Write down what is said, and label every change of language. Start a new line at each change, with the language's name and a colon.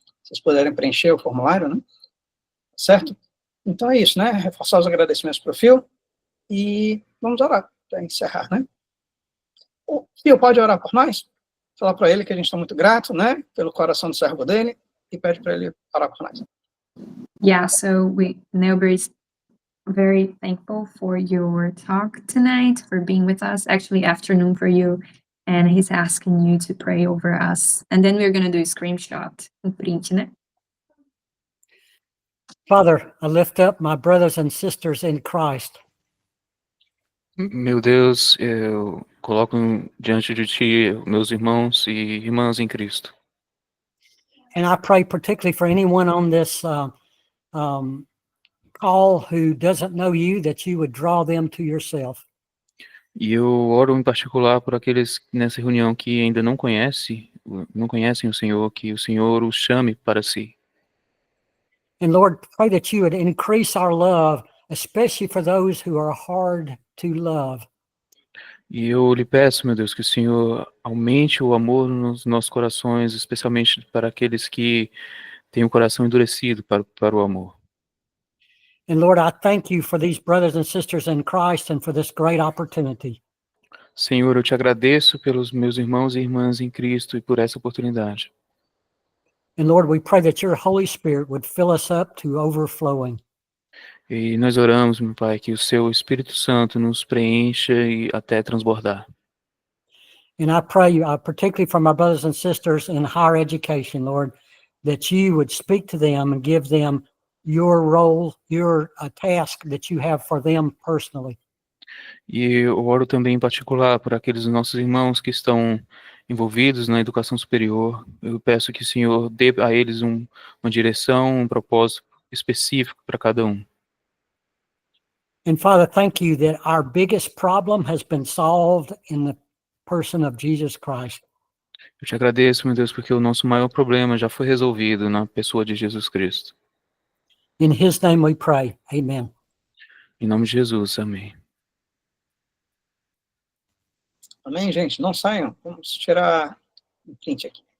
Portuguese: Vocês puderem preencher o formulário, né? Certo? Então é isso, né? Reforçar os agradecimentos para o Phil e vamos orar para encerrar, né? O Phil pode orar por nós? Falar para ele que a gente está muito grato, né? Pelo coração do servo dele e pede para ele orar por nós.
English: Yeah, so Nobody's very thankful for your talk tonight, for being with us. Actually, afternoon for you. And he's asking you to pray over us. And then we're going to do a screenshot.
Portuguese: Um print, né?
English: Father, I lift up my brothers and sisters in Christ.
Portuguese: Meu Deus, eu coloco diante de Ti meus irmãos e irmãs em Cristo.
English: And I pray particularly for anyone on this call who doesn't know you, that you would draw them to yourself.
Portuguese: E eu oro em particular por aqueles nessa reunião que ainda não conhecem o Senhor, que o Senhor os chame para si.
English: And Lord, pray that you would increase our love, especially for those who are hard to love.
Portuguese: E eu lhe peço, meu Deus, que o Senhor aumente o amor nos nossos corações, especialmente para aqueles que têm o coração endurecido para o amor.
English: And Lord, I thank you for these brothers and sisters in Christ and for this great opportunity.
Portuguese: Senhor, eu te agradeço pelos meus irmãos e irmãs em Cristo e por essa oportunidade.
English: And Lord, we pray that your Holy Spirit would fill us up to overflowing.
Portuguese: E nós oramos, meu Pai, que o seu Espírito Santo nos preencha e até transbordar.
English: And I pray, particularly for my brothers and sisters in higher education, Lord, that you would speak to them and give them your role, your task that you have for them personally.
Portuguese: E eu oro também em particular por aqueles nossos irmãos que estão envolvidos na educação superior. Eu peço que o Senhor dê a eles uma direção, um propósito específico para cada um.
English: And Father, thank you that our biggest problem has been solved in the person of Jesus Christ.
Portuguese: Eu te agradeço, meu Deus, porque o nosso maior problema já foi resolvido na pessoa de Jesus Cristo.
English: In his name we pray. Amen.
Portuguese: Em nome de Jesus, amém. Amém, gente? Não saiam. Vamos tirar um print aqui.